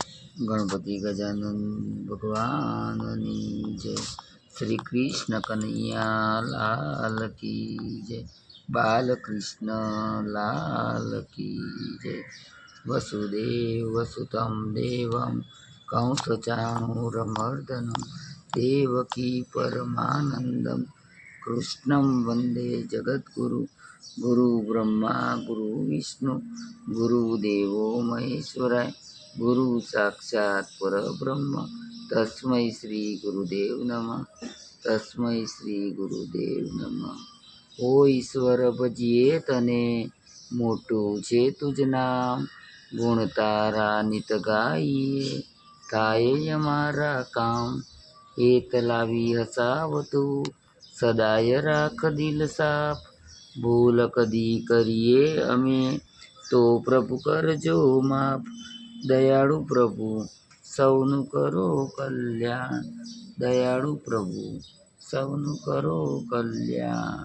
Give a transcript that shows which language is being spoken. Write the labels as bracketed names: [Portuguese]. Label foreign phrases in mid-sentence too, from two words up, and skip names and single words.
[Hindi] गणपति गजानन भगवान जय। श्री कृष्ण कन्हैया लाल की जय। बाल कृष्ण लाल की जय। [Sanskrit] वसुदेव वसुतं देवं कंसचाणूरमर्दनं देवकी परमानन्दं कृष्णं वन्दे जगद्गुरु। गुरु ब्रह्मा गुरु विष्णु गुरुदेवो महेश्वराय गुरु साक्षात् परब्रह्म तस्मै श्री गुरुदेव नमः। तस्मै श्री गुरुदेव नमः। [Gujarati] ઓ ઈશ્વર ભજીએ તને મોટું છે તુજ નામ ગુણ તારા નિત ગાઈએ થાય અમારા કામ હેત લાવી હસાવતું સદાય રાખ દિલ સાફ ભૂલ કદી કરીએ અમે તો પ્રભુ કરજો માફ દયાળુ પ્રભુ સૌનું કરો કલ્યાણ દયાળુ પ્રભુ સૌનું કરો કલ્યાણ।